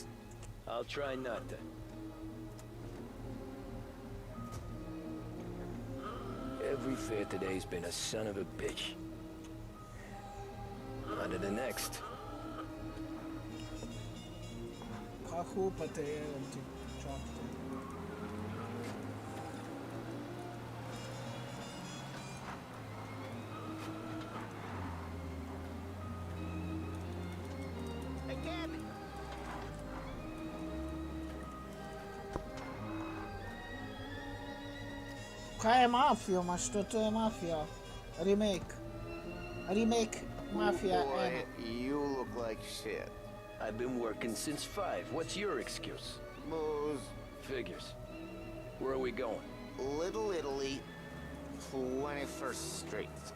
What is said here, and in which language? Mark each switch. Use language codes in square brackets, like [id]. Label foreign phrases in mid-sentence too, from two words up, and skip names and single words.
[en] I'll try not to. Every fare today's been a son of a bitch. On to the next. [hr] Hahu pa te jebem ti. Čakajte. Hey, Gabby! [sl] Kaj je Mafijo, [hr] ma što to je Mafija? [en] Remake. Remake Mafija 1. You look like shit. I've been working since 5. What's your excuse? Booze. Figures. Where are we going? Little Italy, 21st Street.